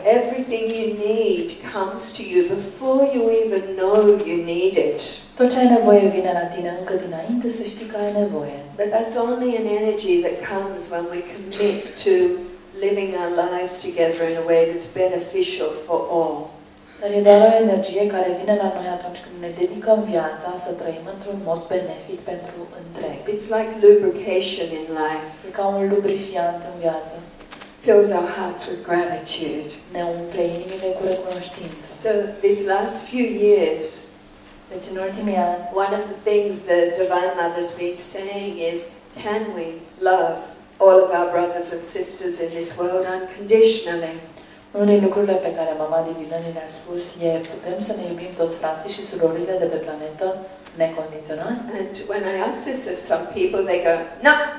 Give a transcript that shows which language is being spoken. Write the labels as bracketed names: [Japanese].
[English] Everything you need comes to you before you even know you need it. [Romanian] Tot ce ai nevoie vine la tine încă dinainte să știi că ai nevoie. [English] But that's only an energy that comes when we commit to living our lives together in a way that's beneficial for all. [Romanian] Dar e doar o energie care vine la noi atunci când ne dedicăm viața să trăim într-un mod benefic pentru întreg. [English] It's like lubrication in life. [Romanian] E ca un lubrifiant în viață. [English] Fills our hearts with gratitude. [Romanian] Ne umple inimile cu recunoștință. [English] So these last few years, [Romanian] Deci în ultimii ani, [English] one of the things the Divine Mother's been saying is, can we love all of our brothers and sisters in this world unconditionally? [Romanian] Unul din lucrurile pe care mama divină ni le-a spus e putem să ne iubim toți frații și surorile de pe planetă necondiționat? [English] And when I ask this of some people, they go, no.